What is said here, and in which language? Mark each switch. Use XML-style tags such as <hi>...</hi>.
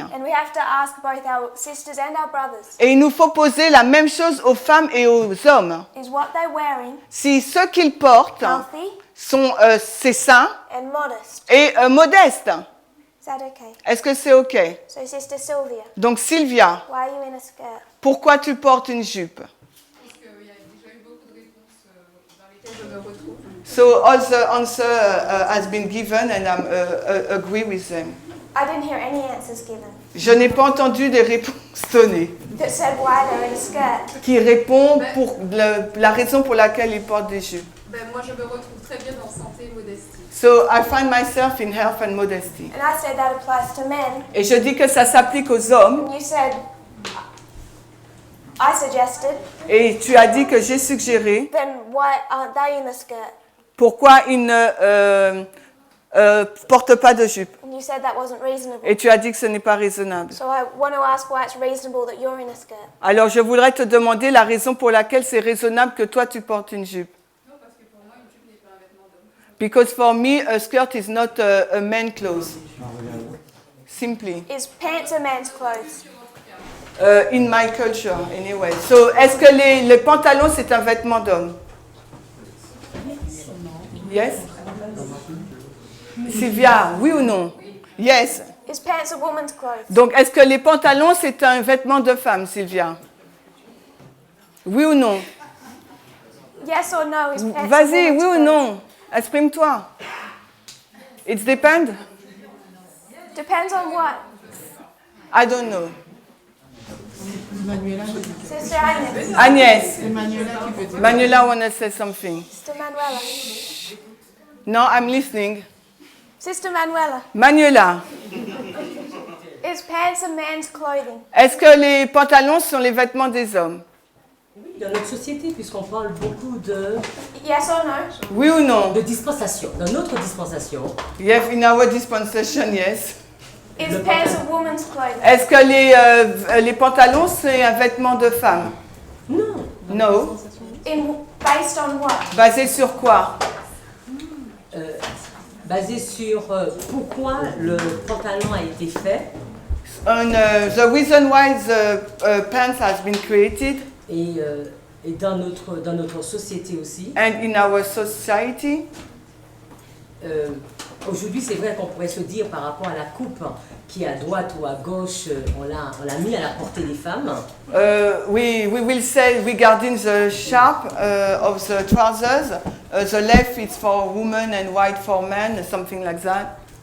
<en>And we have to ask both our sisters and our brothers,</en> <fr>Et il nous faut poser la même chose aux femmes et aux hommes.</fr> <en>is what they're wearing</en> <fr>Si ce qu'ils portent</fr> <en>healthy</en> <fr>sont c'est sain</fr> <en>and modest?</en> <fr>et modeste,</fr> <en>Is that okay?</en> <fr>est-ce que c'est OK?</fr> <en>So Sister Sylvia,</en> <fr>Donc Sylvia,</fr> <en>why are you in a skirt?</en> <fr>pourquoi tu portes une jupe? Parce qu'il y a déjà eu beaucoup de réponses dans lesquelles je me retrouve.</fr> <en>So all the answer has been given and I agree with them. I didn't hear any answers given</en> <fr>Je n'ai pas entendu des réponses données</fr> <en>that said why they're in a skirt.</en> <fr>qui répondent pour la raison pour laquelle ils portent des jupes. Ben, moi, je me retrouve très bien dans santé et modestie.</fr> <en>So I find myself in health and modesty. And I said that applies to men.</en> <fr>Et je dis que ça s'applique aux hommes.</fr> <en>And you said, I suggested,</en> <fr>Et tu as dit que j'ai suggéré</fr> <en>then why aren't they in the skirt?</en> <fr>pourquoi ils ne portent pas de jupe.</fr> <en>And you said that wasn't reasonable.</en> <fr>Et tu as dit que ce n'est pas raisonnable.</fr> <en>So I want to ask why it's reasonable that you're in a skirt.</en> <fr>Alors je voudrais te demander la raison pour laquelle c'est raisonnable que toi tu portes une jupe. Non, parce que pour moi, une jupe n'est pas un vêtement d'homme.</fr> <en>Because for me, a skirt is not a man's clothes. Simply. Is pants a man's clothes? In my culture, anyway.</en> <fr>So, est-ce que les pantalons, c'est un vêtement d'homme?</fr> <en>Yes?</en> <fr>Sylvia, oui ou non? Yes.</fr> <en>Is pants a woman's clothes?</en> <fr>Donc, est-ce que les pantalons, c'est un vêtement de femme, Sylvia? Oui ou non?</fr> <en>Yes or no? Is pants a</en> <fr>Vas-y,</fr> <en>woman's</en> <fr>oui ou</fr> <en>clothes?</en> <fr>non? Exprime-toi.</fr> <en>It depends? Depends on what? I don't know. Manuela, Sister Agnes. Agnès.</en> <fr>c'est Manuela qui veut dire.</fr> <en>Manuela wanna say something. Sister Manuela. No, I'm listening. Sister Manuela. Manuela, Is pants a man's clothing?</en> <fr>est-ce que les pantalons sont les vêtements des hommes? Oui, dans notre société, puisqu'on parle beaucoup de</fr> <en>Yes or no?</en> <fr>Oui ou non? dispensation. Dans notre dispensation,</fr> <en>Yes, in our dispensation, yes. Is pants a woman's clothing?</en> <fr>Est-ce que les pantalons, c'est un vêtement de femme? non.</fr> <en>No. Based on what?</en> <fr>Basé sur quoi? Basé sur pourquoi le pantalon a été fait</fr> <en>On the reason why the pants has been created</en> <fr>et dans notre société aussi.</fr> <en>and in our society.</en> <fr>Aujourd'hui, c'est vrai qu'on pourrait se dire par rapport à la coupe qui est à droite ou à gauche, on l'a mis à la portée des femmes.</fr> <en>We will say regarding the sharp of the trousers, the left is for women and right for men, something like that.</en>